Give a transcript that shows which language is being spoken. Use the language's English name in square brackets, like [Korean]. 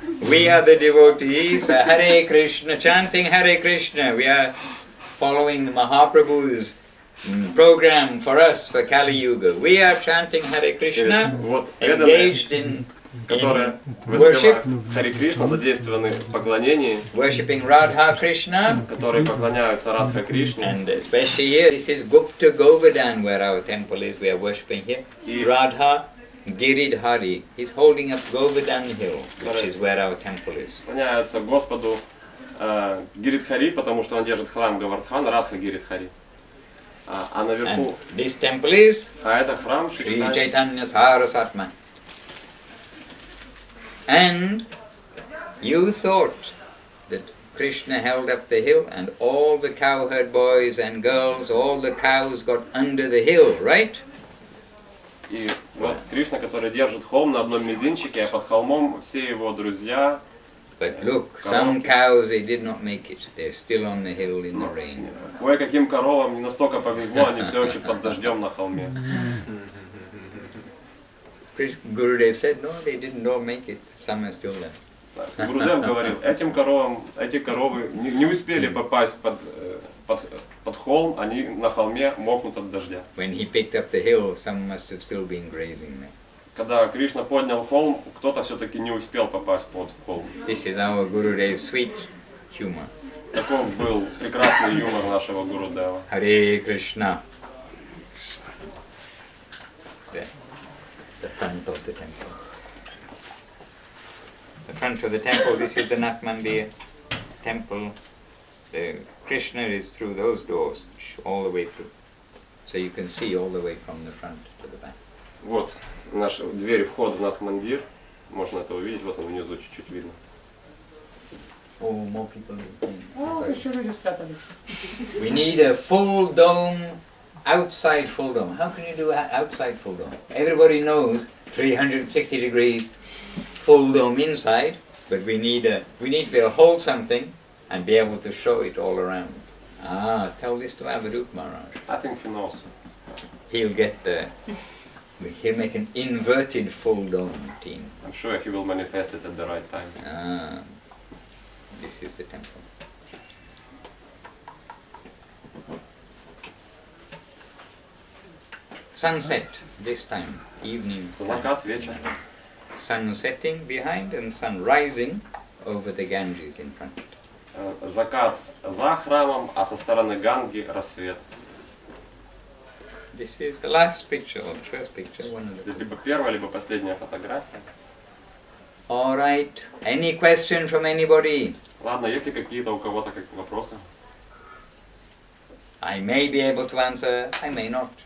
[English] We are the devotees, Hare Krishna, chanting Hare Krishna. We are following the Mahaprabhu's program for us for Kali Yuga. We are chanting Hare Krishna, engaged in [Russian] которые воспевают Хари Кришна, задействованы в поклонении, [English] worshipping Radha Krishna, [Russian] которые поклоняются Радха Кришне. [English] And especially here, this is Gupta Govardhan where our temple is, we are worshipping here. Radha Giridhari, he's holding up Govardhan hill, which is where our temple is. [Russian] Поклоняются Господу Гиридхари, потому что он держит храм Гавардхан, Радха Гиридхари. А наверху, [English] this temple is [Russian] это храм [English] Sri Chaitanya Saraswati. And you thought that Krishna held up the hill and all the cowherd boys and girls, all the cows got under the hill, right? [Russian] И вот Кришна, который держит холм на одном мизинчике, а под холмом все его друзья, [English] But look, some cows, they did not make it. They're still on the hill in the rain. [Russian] Кое-каким коровам не настолько повезло, они все еще под дождем на холме. [English] Gurudev said, no, they didn't all make it. Some are still there. [Russian] Гурудев говорил, эти коровы не успели попасть под холм, они на холме мокнут от дождя. [English] When he picked up the hill, some must have still been grazing there. [Russian] Когда Кришна поднял холм, кто-то все-таки не успел попасть под холм. [English] This is our Gurudev's sweet humor. [Russian] Таков был прекрасный юмор нашего Гурудева. [English] Hare Krishna. There. The front of the temple. The front of the temple, this is the Nat Mandir temple. The Krishna is through those doors, all the way through. So you can see all the way from the front to the back. [Russian] Вот наша дверь входа в Нат-Мандир. Можно это увидеть, вот он внизу чуть-чуть видно. [English] Oh, more people. [Russian] Еще люди спрятались. [English] We need a full dome, outside full dome. How can you do outside full dome? Everybody knows 360 degrees full dome inside, but we need to be able to hold something and be able to show it all around. Tell this to Avadut Maharaj. I think he knows. He'll make an inverted full dome team. I'm sure he will manifest it at the right time. This is the temple. Sunset this time, evening. [Russian] Закат, вечер. [English] Sun setting behind and sun rising over the Ganges in front. [Russian] Закат за храмом, а со стороны Ганги рассвет. [English] This is the last picture, or the first picture, one of the... [Russian] Либо первая, либо последняя фотография. [English] All right. Any question from anybody? [Russian] Ладно, есть ли какие-то у кого-то вопросы? [English] I may be able to answer, I may not.